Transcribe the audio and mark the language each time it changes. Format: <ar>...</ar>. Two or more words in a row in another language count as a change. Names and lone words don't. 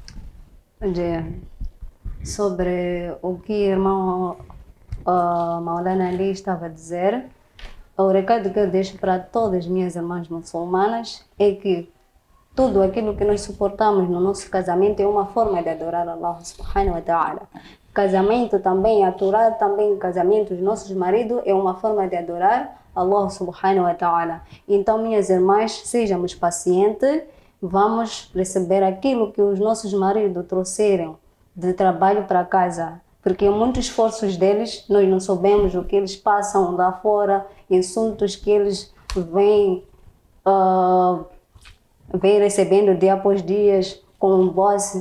<pt>Sobre o que o irmão Maulana Ali estava a dizer, o recado que eu deixo para todas as minhas irmãs muçulmanas é que tudo aquilo que nós suportamos no nosso casamento é uma forma de adorar Allah</pt> <ar>سبحانه وتعالى.</ar> <pt>Casamento também, aturar também o casamento dos nossos maridos é uma forma de adorar Allah</pt> <ar>سبحانه وتعالى.</ar> <pt>Então, minhas irmãs, sejamos pacientes, vamos receber aquilo que os nossos maridos trouxeram de trabalho para casa. Porque muitos esforços deles, nós não sabemos o que eles passam lá fora, insultos que eles vêm recebendo dia após dia com o boss.</pt>